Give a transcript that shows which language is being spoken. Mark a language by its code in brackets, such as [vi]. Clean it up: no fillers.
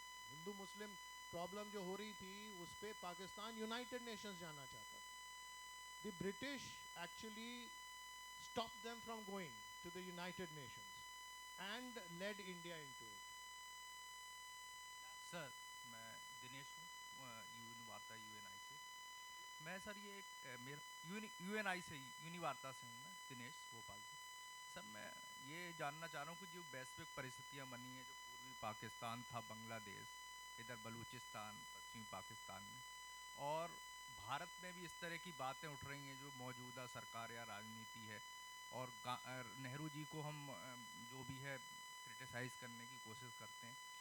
[hi] हिंदू मुस्लिम problem जो हो रही थी उस पे पाकिस्तान यूनाइटेड नेशंस जाना चाहता था। [en] The British actually stopped them from going to the United Nations and led India into it. [hi] Sir मैं दिनेश हूँ, यूएन वार्ता यूएनआई से। मैं सर ये यूएनआई से यूनिवार्ता से हूँ, मैं दिनेश भोपाल से। सर मैं ये जानना चाह रहा हूँ कि जो वैश्विक परिस्थितियाँ बनी हैं, जो पूर्वी पाकिस्तान था, बांग्लादेश, इधर बलूचिस्तान, पश्चिमी पाकिस्तान में, और भारत में भी इस तरह की बातें उठ रही हैं जो मौजूदा सरकार या राजनीति है, और नेहरू जी को हम जो भी है क्रिटिसाइज़ करने की कोशिश करते हैं।